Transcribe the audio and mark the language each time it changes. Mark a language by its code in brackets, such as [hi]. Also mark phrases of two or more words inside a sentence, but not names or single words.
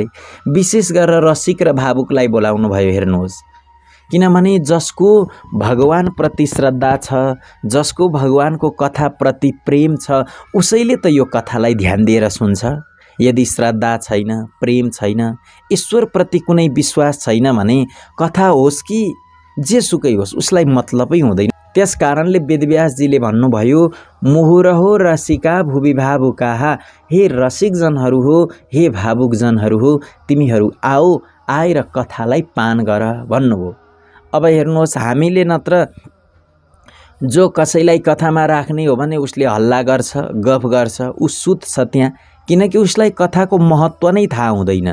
[ne] विशेष गरेर रसिक र भावुकलाई बोलाउनु भयो। हेर्नुहोस्, किनभने जसको भगवान प्रति श्रद्धा छ, जसको भगवानको कथा प्रति प्रेम छ, उसैले त यो कथालाई ध्यान दिएर सुन्छ। यदि श्रद्धा छैन, प्रेम छैन, ईश्वर प्रति कुनै विश्वास छैन भने कथा होस् कि जेसुकै होस् उसलाई मतलबै हुँदैन। त्यस कारणले वेदव्यासजीले भन्नुभयो, [sa] मुहुरहो रसिका भुवि भावुकाहा, [ne] हे रसिकजनहरू हो, हे भावुकजनहरू हो, तिमीहरू आओ, आएर कथालाई पान गर भन्नुभयो। अब हेर्नुहोस्, हामीले नत्र जो कसैलाई कथामा राख्ने हो भने उसले हल्ला गर्छ, गफ गर्छ, ऊ सुत्छ त्यहाँ, किनकि उसलाई कथाको महत्त्व नै थाहा हुँदैन।